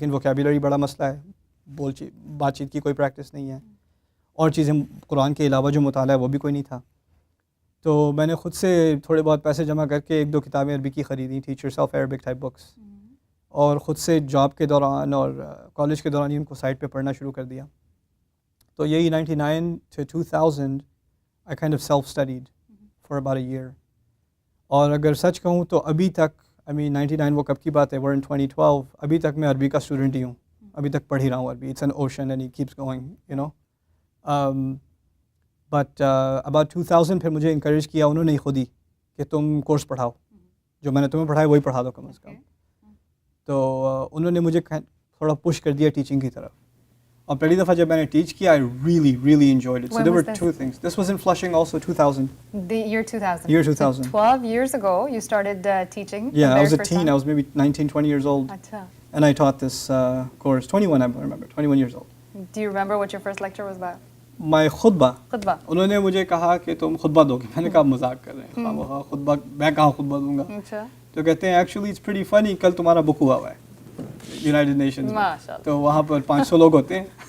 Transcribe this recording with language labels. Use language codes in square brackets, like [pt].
[ur] لیکن ووکیبولری بڑا مسئلہ ہے، بات چیت کی کوئی پریکٹس نہیں ہے، اور چیزیں قرآن کے علاوہ جو مطالعہ ہے وہ بھی کوئی نہیں تھا. تو میں نے خود سے تھوڑے بہت پیسے جمع کر کے 1-2 کتابیں عربی کی خریدیں، teacher self Arabic type books, اور خود سے جاب کے دوران اور کالج کے دوران ہی ان کو سائٹ پہ پڑھنا شروع کر دیا. تو یہی [en] 99 to 2000 I kind of self studied for about a year. [ur] اور اگر سچ کہوں تو ابھی تک 99 وہ کب کی بات ہے، [en] we're in 2012، [ur] ابھی تک میں عربی کا اسٹوڈنٹ ہی ہوں، ابھی تک پڑھ ہی رہا ہوں عربی. [en] It's an ocean and it keeps going you know. [ur] But [en] about 2000 [ur] پھر مجھے انکریج کیا انہوں نے خود ہی کہ تم کورس پڑھاؤ، جو میں نے تمہیں پڑھایا وہی پڑھا دو کم از کم. تو انہوں نے مجھے تھوڑا پش کر دیا ٹیچنگ کی طرف. اور پہلی دفعہ جب میں نے ٹیچ کیا [en] I really enjoyed it. So there were 2 things. This was in Flushing also, 2000. The year 2000. Year 2000. So 12 years ago, you started teaching. Yeah, I was a teen. I was maybe 19, 20 years old. [ur] Achha. [en] And I taught this course. 21, I remember. 21 years old. Do you remember what your first lecture was about? My khutbah. Khutbah. [ur] انہوں نے مجھے کہا کہ تم خطبہ دو گے. میں نے کہا مذاق کر رہے ہیں، خطبہ میں کہاں خطبہ دوں گا. Achha. تو کہتے ہیں [en] actually it's pretty funny, [ur] کل تمہارا بک ہوا ہے یونائٹڈ نیشنز میں، تو وہاں پر 500 لوگ ہوتے ہیں.